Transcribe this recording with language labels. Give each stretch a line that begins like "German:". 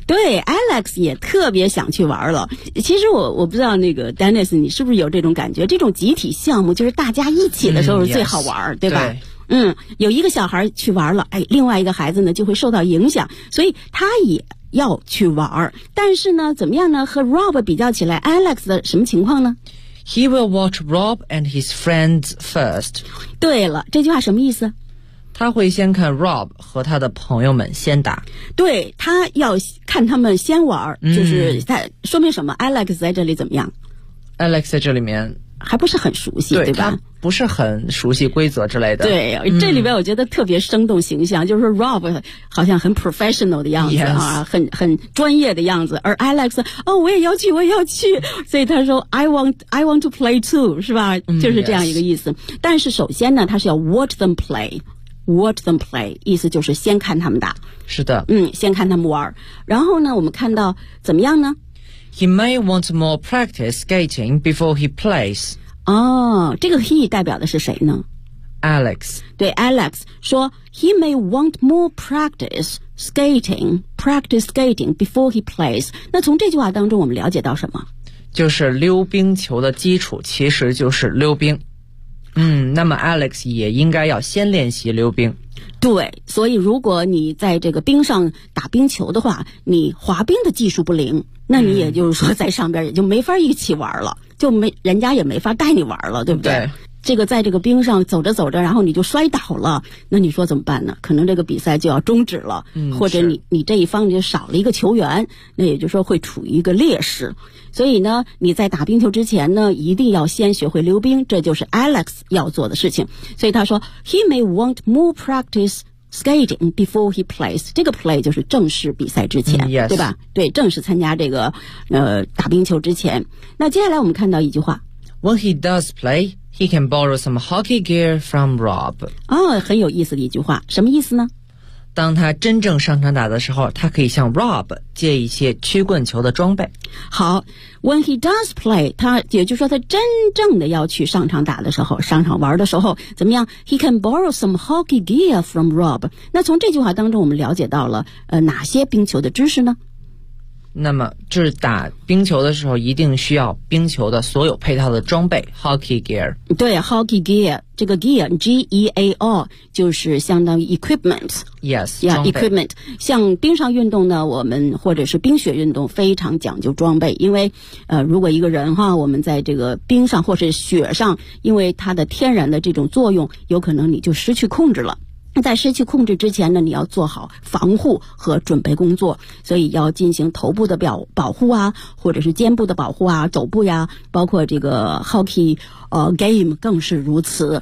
Chinese: 对， Alex 也特别想去玩了。其实我不知道那个 Dennis 你是不是有这种感觉，这种集体项目就是大家一起的时候是最好玩、
English: yes,
Chinese: 对吧？对，嗯，有一个小孩去玩了，哎，另外一个孩子呢就会受到影响，所以他也要去玩。但是呢怎么样呢，和 Rob 比较起来， Alex 的什么情况呢？
English: He will watch Rob and his friends first.
Chinese: 对了，这句话什么意思？他会先看 Rob 和他的朋友们先打。对，他要看他们先玩，就是他说明什么？ Alex 在这里怎么样？ Alex 在这里面还不是很熟悉，对吧？他不是很熟悉规则之类的。对，这里边我觉得特别生动形象，就是说 Rob 好像很 professional 的样子、
English: yes.
Chinese: 啊，很专业的样子，而 Alex 哦，我也要去，我也要去，所以他说
English: I want to play too，
Chinese: 是吧？就是这样一个意思。
English: Yes.
Chinese: 但是首先呢，他是要
English: watch them play，
Chinese: 意思就是先看他们打。是的。嗯，先看他们玩。然后呢，我们看到怎么样呢？
English: He may want more practice skating before he plays.
Chinese: 哦，这个 he 代表的是谁呢？
English: Alex. 对， Alex 说 he may want more practice skating before he plays.
Chinese: 那从这句话当中我们了解到什么？就是溜冰球的基础其实就是溜冰。嗯，那么 Alex 也应该要先练习溜冰。对，所以如果你在这个冰上打冰球的话，你滑冰的技术不灵，那你也就是说在上边也就没法一起玩了，就没人家也没法带你玩了，对不对, 对，这个在这个冰上走着走着然后你就摔倒了，那你说怎么办呢？可能这个比赛就要终止了、或者你这一方就少了一个球员，那也就是说会处于一个劣势。所以呢你在打冰球之前呢一定要先学会溜冰，这就是 Alex 要做的事情。所以他说
English: He may want more practice skating before he plays.
Chinese: 这个 play 就是正式比赛之前、
English: yes.
Chinese: 对吧？对，正式参加这个打冰球之前。那接下来我们看到一句话，
English: When he does playHe can borrow some hockey gear from Rob.
Chinese: 哦，很有意思的一句话，什么意思呢？当他真正上场打的时候，他可以向 Rob 借一些曲棍球的装备。好 ，
English: When he does play，
Chinese: 他也就是说他真正的要去上场打的时候，上场玩的时候怎么样 ？
English: He can borrow some hockey gear from Rob.
Chinese: 那从这句话当中，我们了解到了哪些冰球的知识呢？那么就是打冰球的时候一定需要冰球的所有配套的装备 hockey gear。对， hockey gear 这个 gear G-E-A-R 就是相当于 equipment。
English: yes， yeah, equipment。
Chinese: 像冰上运动呢，我们或者是冰雪运动非常讲究装备，因为如果一个人哈，我们在这个冰上或是雪上，因为它的天然的这种作用，有可能你就失去控制了。在湿气控制之前呢，你要做好防护和准备工作，所以要进行头部的保护啊，或者是肩部的保护啊，肘部呀，包括这个 hockey game 更是如此。